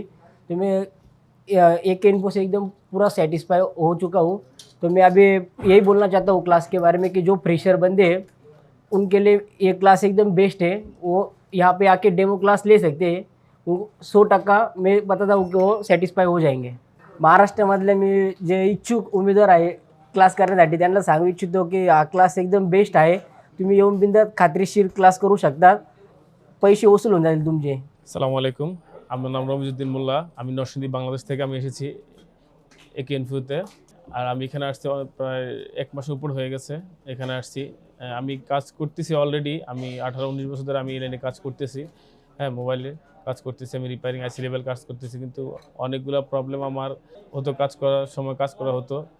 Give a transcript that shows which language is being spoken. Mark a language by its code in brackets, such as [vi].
[hi] तो मैं एक इन्फो से एकदम पूरा सेटिस्फाई हो चुका हूँ। तो मैं अभी यही बोलना चाहता हूँ क्लास के बारे में कि जो फ्रेशर बंदे हैं उनके लिए ये क्लास एकदम बेस्ट है। वो यहाँ पे आके डेमो क्लास ले सकते हैं, वो 100% मैं बताता हूँ कि वो सॅटिस्फाय हो जाएंगे। [mr] महाराष्ट्रामधले मी जे इच्छुक उमेदवार आहे क्लास करण्यासाठी त्यांना सांगू इच्छितो की हा क्लास एकदम बेस्ट आहे, तुम्ही येऊन बिंदास खात्रीशीर क्लास करू शकता, पैसे वसूल होऊन जातील तुमचे। [bn] আসসালামু আলাইকুম, আমার নাম রমিজউদ্দিন মোল্লা, আমি নরসিংদী বাংলাদেশ থেকে আমি এসেছি একে ইনফোতে। আর আমি এখানে আসছি প্রায় 1 মাসের উপর হয়ে গেছে এখানে আসছি। আমি কাজ করতেছি অলরেডি, আমি 18-19 বছর ধরে আমি এই লাইনে কাজ করতেছি। হ্যাঁ, মোবাইলে কাজ করতেছি, আমি রিপেয়ারিং আইসি লেভেল কাজ করতেছি, কিন্তু অনেকগুলো প্রবলেম আমার হতো কাজ করার সময়, কাজ করা হতো।